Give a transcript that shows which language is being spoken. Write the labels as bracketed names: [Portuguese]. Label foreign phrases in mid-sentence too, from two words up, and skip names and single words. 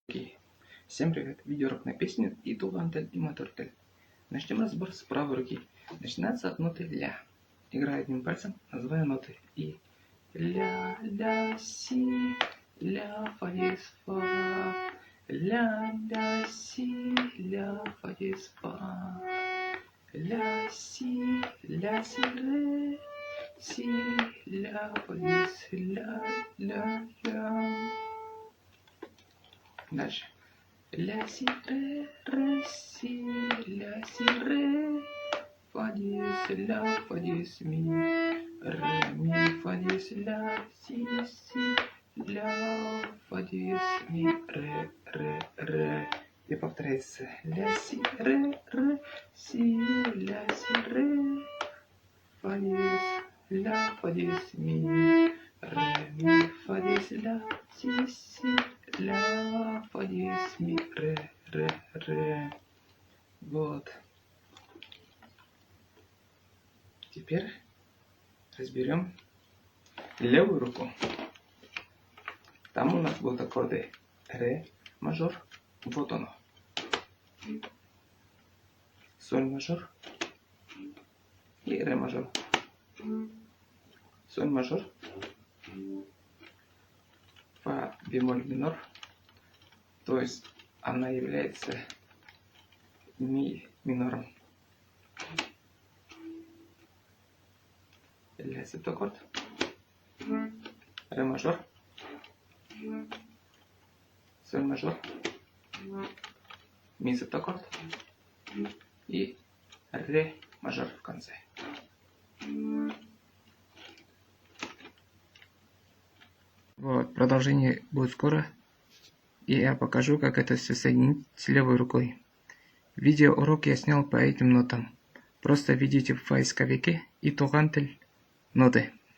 [Russian] Окей. Всем привет! Видеоурок на песню и Тугантель и Матуртель. Начнем разбор с правой руки. Начинается от ноты ля. Играю одним пальцем, называю ноты. И ля, ля, си, ля, фа, диез, фа. Ля, ля, си, ля, фа, диез, фа. Ля, си, ре, си, ля, фа, диез, ля, ля, ля. Дальше. Ля, си, ре, си, ля, си, ре, фа, диез, ля, фа, диез, ми, фа, диез, ля, си, ля, фа, диез, ми, ре. И повторяется. Ля, си, си, ля, си, ре, фа, диез, ля, фа, диез, ми, фа, диез, ля, си, ля, фа, диез, ми, ре. Вот. Теперь разберем левую руку. Там у нас будут аккорды ре мажор, вот оно. Соль мажор и ре мажор. Соль мажор, фа бемоль минор, то есть она является ми минором. Ля септаккорд, ре мажор, соль мажор, ми септаккорд и ре мажор в конце. Вот, продолжение будет скоро, и я покажу, как это все соединить с левой рукой. Видеоурок я снял по этим нотам. Просто введите в поисковике и Тугантель ноты.